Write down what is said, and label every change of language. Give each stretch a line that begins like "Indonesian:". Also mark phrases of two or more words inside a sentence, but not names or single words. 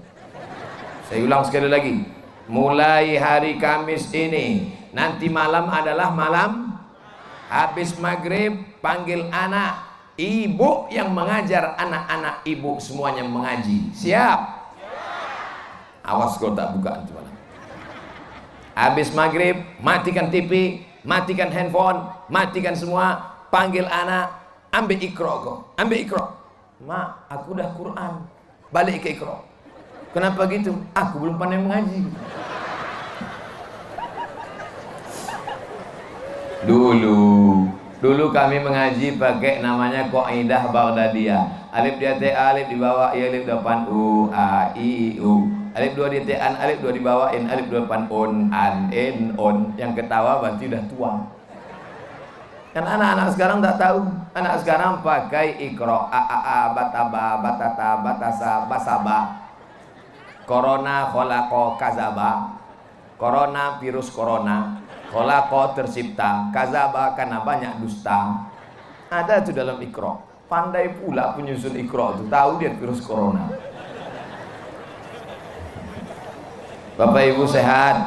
Indonesian: Saya ulang sekali lagi. Mulai hari Kamis ini, nanti malam adalah malam, habis maghrib panggil anak, ibu yang mengajar anak-anak ibu semuanya mengaji. Siap? Awas kau tak buka nanti malam. Habis maghrib, matikan TV, matikan handphone, matikan semua, panggil anak, ambil ikro kau, ambil ikro. Mak, aku dah Quran, balik ke ikro. Kenapa gitu? Aku belum pandai mengaji. Dulu kami mengaji pakai namanya Qaidah Baghdadiyah. Alif di atas A, alif di bawah I, alif depan U, A, I, U. Alif 2 di atas An, alif 2 di bawah In, alif 2 depan On, An, In, On. Yang ketawa berarti udah tua. Kan anak-anak sekarang tak tahu. Anak sekarang pakai Iqra,
Arabic: A, bataba, batata, batasa, basaba. Corona, kholaqo, kazaba.
Indonesian: Corona, virus corona. Kholaqo, tercipta. Kazaba, karena banyak dusta. Ada itu dalam Iqra. Pandai pula penyusun Iqra itu. Tahu dia virus corona. Bapak Ibu sehat?